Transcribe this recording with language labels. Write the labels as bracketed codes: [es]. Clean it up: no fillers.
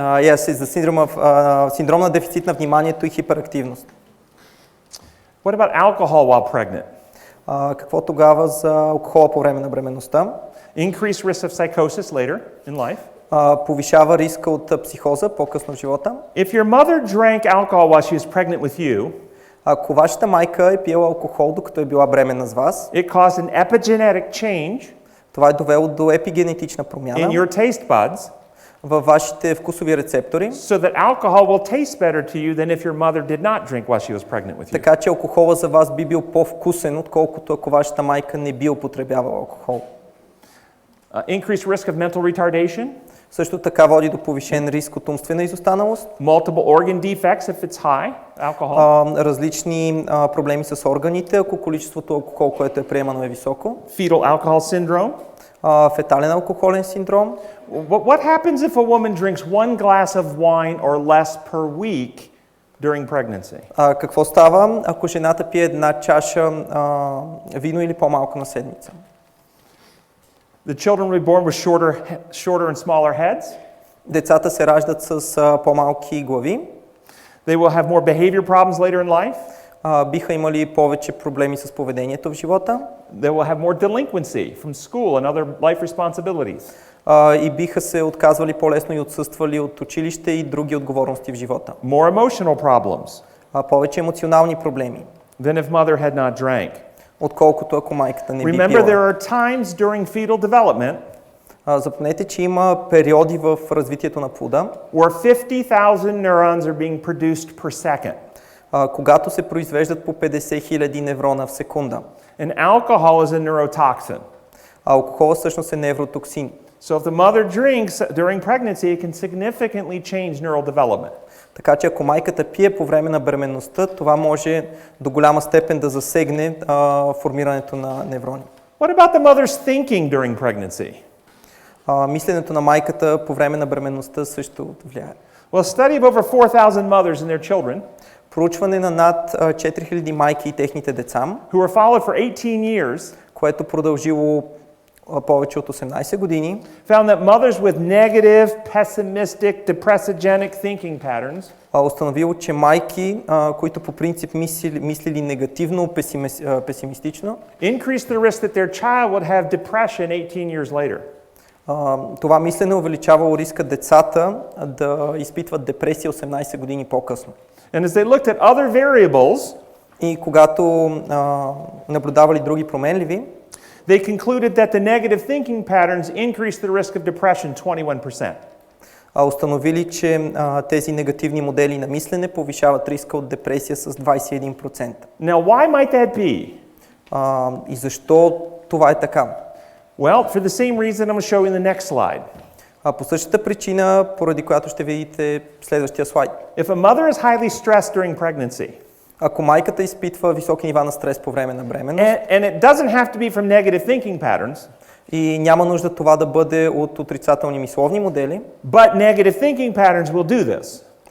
[en] Yes, it's the syndrome of [bg] синдром на дефицит на вниманието и хиперактивност. [en] What about alcohol while pregnant? [bg] Какво тогава за алкохола по време на бременността? [en] Increased risk of psychosis later in life. [bg] Повишава риска от психоза по-късно в живота. [en] If your mother drank alcohol while she was pregnant with you, [bg] ако вашата майка е пила алкохол докато е била бременна с вас, [en] it caused an epigenetic change. [bg] Това е довело до епигенетична промяна. [en] In your taste buds. [bg] Във вашите вкусови рецептори. [en] So that alcohol will taste better to you than if your mother did not drink while she was pregnant with you. [bg] Така че алкохола за вас би бил по-вкусен, отколкото ако вашата майка не би употребявала алкохол. [en] Increased risk of mental retardation. [bg] Също така води до повишен риск от умствена изостаналост. [en] Multiple organ defects if it's high alcohol. [bg] Различни проблеми с органите, ако количеството алкохол, което е приемано, е високо. [en] Fetal alcohol syndrome. [bg] Фетален алкохолен синдром. [en] What happens if a woman drinks 1 glass of wine or less per week during pregnancy? [bg] Какво става, ако жената пие една чаша вино или по-малко на седмица? [en] The children will be born with shorter and smaller heads. [bg] Децата се раждат с по-малки глави. [en] They will have more behavior problems later in life. [bg] Биха имали повече проблеми с поведението в живота. [en] They will have more delinquency from school and other life responsibilities. [bg] И биха се отказвали по-лесно и отсъствали от училище и други отговорности в живота. [en] More emotional problems [bg] Повече емоционални проблеми, [en] than if mother had not drank. [bg] отколкото ако майката не би [en] Remember, [bg] пила. [en] there are times during fetal development [bg] Запомнете, че има периоди в развитието на плода, [en] where 50,000 neurons are being produced per second. [bg] Когато се произвеждат по 50 000 неврона в секунда. [en] And alcohol is a neurotoxin. [bg] Алкохол всъщност е невротоксин. [en] So if the mother drinks during pregnancy, it can significantly change neural development. [bg] Така че ако майката пие по време на бременността, това може до голяма степен да засегне формирането на неврони. [en] What about the mother's thinking during pregnancy? [bg] Мисленето на майката по време на бременността също влияе. [en] Well, a study of over 4,000 mothers and their children [bg] Проучване на над 4000 майки и техните деца, [en] who were followed for 18 years, [bg] което продължило повече от 18 години, [en] found that mothers with negative, pessimistic, depressogenic thinking patterns [bg] установило, че майки, които по принцип мислили негативно, песимистично, [en] increased the risk that their child would have depression 18 years later. [bg] Това мислене увеличавало риска децата да изпитват депресия 18 години по-късно. [en] And as they looked at other variables, [bg] И когато наблюдавали други променливи, [en] they concluded that the negative thinking patterns increased the risk of depression 21%. [bg] Установили, че тези негативни модели на мислене повишават риска от депресия с 21%. [en] Now, why might that be? [bg] И защо това е така? [en] Well, for the same reason I'm going to show you in the next slide. [bg] По същата причина, поради която ще видите следващия слайд. [en] If a mother is highly stressed during pregnancy, [bg] Ако майката изпитва високи нива на стрес по време на бременност, [en] and it doesn't have to be from negative thinking patterns, [bg] и няма нужда това да бъде от отрицателни мисловни модели, [en] but negative thinking patterns will do this.